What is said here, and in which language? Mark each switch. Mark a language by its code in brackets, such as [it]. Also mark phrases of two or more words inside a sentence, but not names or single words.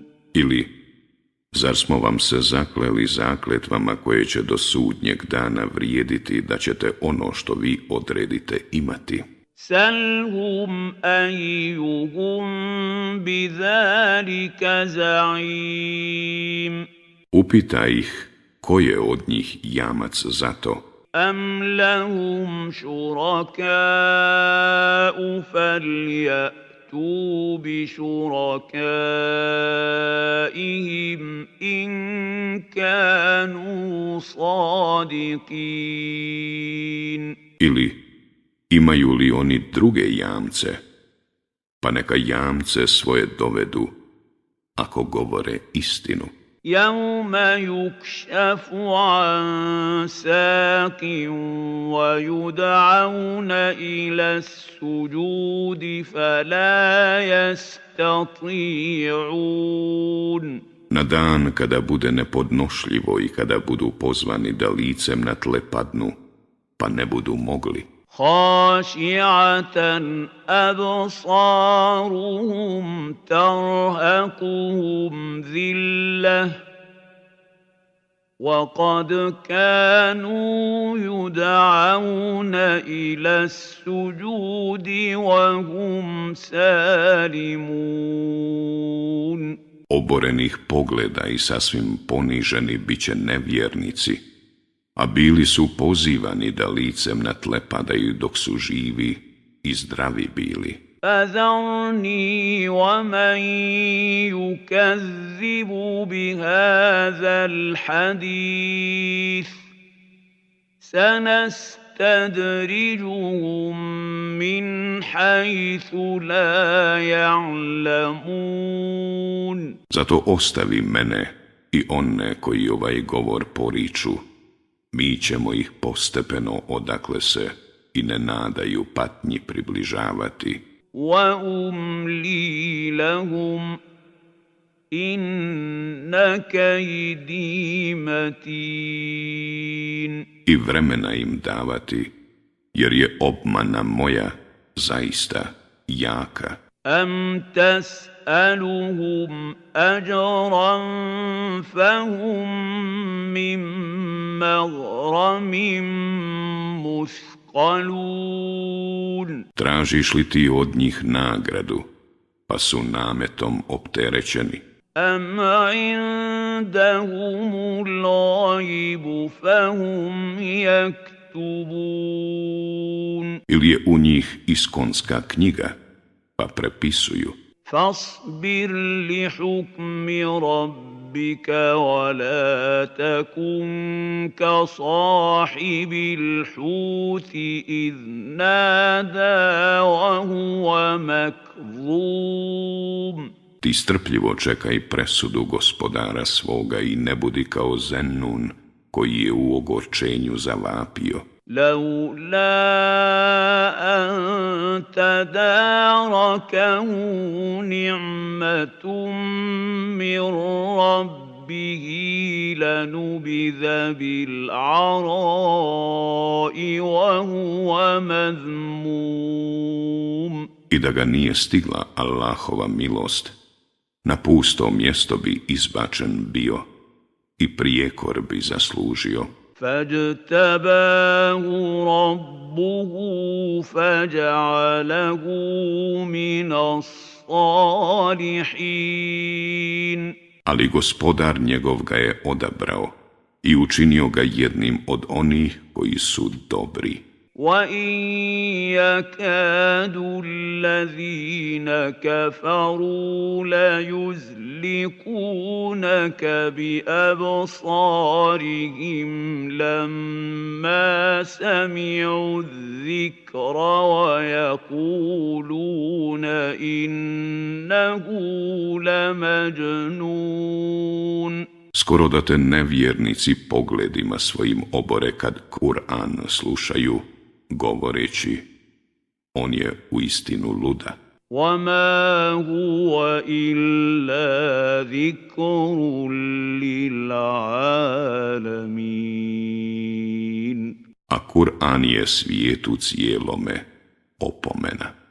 [bs] Ili, zar smo vam se zakleli zakletvama koje će do sudnjeg dana vrijediti da ćete ono što vi odredite imati? [ar] سَلْهُمْ أَيُّهُمْ بِذَلِكَ زَعِيمٌ [bs] Upitaj ih ko je od njih jamac za to. [ar] أَمْ لَهُمْ شُرَكَاءُ فَلْيَأْتُوا بِشُرَكَائِهِمْ إِنْ كَانُوا صَادِقِينَ [bs] Ili, imaju li oni druge jamce, pa neka jamce svoje dovedu, ako govore istinu. [ar] يَوْمَ يُكْشَفُ عَنْ سَاقٍ وَيُدْعَوْنَ إِلَى السُّجُودِ فَلَا يَسْتَطِيعُونَ [bs] Na dan kada bude nepodnošljivo i kada budu pozvani da licem na tle padnu, pa ne budu mogli. [ar] خاشعة أبصارهم ترهقهم ذلة وقد كانوا يدعون إلى السجود وهم سالمون [bs] Oborenih pogleda i sasvim poniženi bit će nevjernici, a bili su pozivani da licem na tle padaju dok su živi i zdravi bili. [ar] فذرني ومن يكذب بهذا الحديث سنستدرجهم من حيث لا يعلمون. [bs] Zato ostavi mene i one koji ovaj govor poriču. Mi ćemo ih postepeno odakle se i ne nadaju patnji približavati. [ar] وَأُمْلِي لَهُمْ إِنَّ كَيْدِي مَتِينٌ. [bs] I vremena im davati, jer je obmana moja zaista jaka. [ar] أَمْ تَسْأَلُهُمْ أَجْرًا فَهُمْ مِنْ مَغْرَمٍ مثقلون. [bs] Tražiš li ti od njih nagradu, pa su nametom opterećeni? [ar] أَمْ عِندَهُمُ الْغَيْبُ فَهُمْ يَكْتُبُونَ. [bs] Ili je u njih iskonska knjiga, pa prepisuju? [ar] فاصبر لحكم ربك ولا تكن كصاحب الحوت إذ نادى وهو مكظوم. [bs] Ti strpljivo čekaj presudu gospodara svoga i ne budi kao Zennun koji je u ogorčenju zavapio. [ar] لولا أن تداركه نعمة من ربه لنبذ بالعراء وهو مذموم. [bs] I da ga nije stigla Allahova milost, na pusto mjesto bi izbačen bio i prijekor bi zaslužio. [ar] فاجتباه ربه فجعله من الصالحين. [bs] Ali gospodar njegov ga je odabrao i učinio ga jednim od onih koji su dobri. [ar] وَإِنْ يَكَادُ الَّذِينَ كَفَرُوا لَيُزْلِقُونَكَ بِأَبْصَارِهِمْ لَمَّا سَمِعُوا الذِّكْرَ وَيَقُولُونَ إِنَّهُ لَمَجْنُونَ. [bs] Skoro da te nevjernici pogledima svojim obore kad Kur'an slušaju, govoreći, On je uistinu luda. [ar] وما هو إلا ذكر للعالمين [bs] A Kur'an je svijetu cijelome opomena.